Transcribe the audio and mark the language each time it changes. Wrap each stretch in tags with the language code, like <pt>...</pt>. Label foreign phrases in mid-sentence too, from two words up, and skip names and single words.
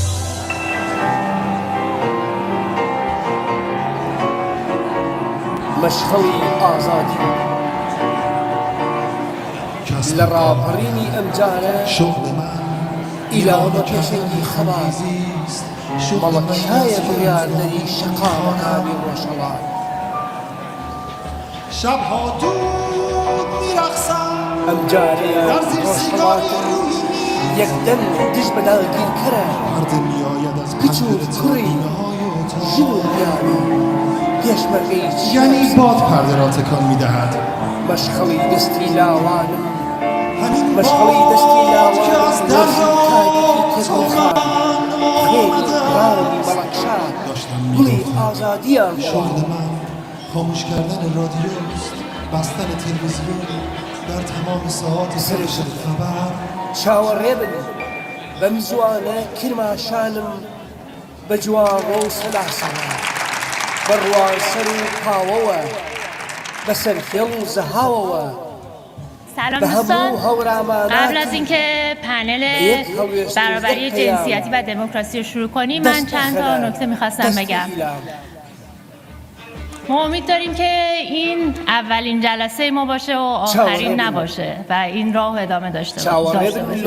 <ckb>مەشخەڵی ئازادی لە ڕاپەڕینی ئەمجارە ئیلامە پێشەنگی خەبات مەڵەکایە بڕیاردەری شەقاوەکانی ڕۆژهەڵات</ckb> <fa>شبها دود میرقصم</fa> <ckb>ئەمجارەیە ڕۆژهەڵاتن یەکدەم دژ بەداگیرکەرە کچ و کوڕی ژن و پیاوی پێشمەرگەی</ckb> <fa>یعنی باد پرده را تکان میدهد</fa> <ckb>مەشخەڵی دەستی لاوانم مەشخەڵی دەستی لاوانڕاوی بەڵەکشار گوڵی ئازادیان</ckb> <fa>شغل من خاموش کردن رادیوست بستن تلویزیون در تمام ساعات سرشت خبر</fa> <ckb>چاوەڕێ بن بەم زوانە کرماشانم بە جوانڕۆ و سەلاسەوە بەڕوان سەر و پاوەوە بەسەر خێڵ و زەهاوەوە</ckb> <fa>سلام دوستان، قبل از اینکه پنل برابری جنسیتی و دموکراسی رو شروع کنیم من چند تا نکته میخواستم بگم. ما امید داریم که این اولین جلسه ما باشه و آخرین نباشه و این راه ادامه داشته باشه.</fa>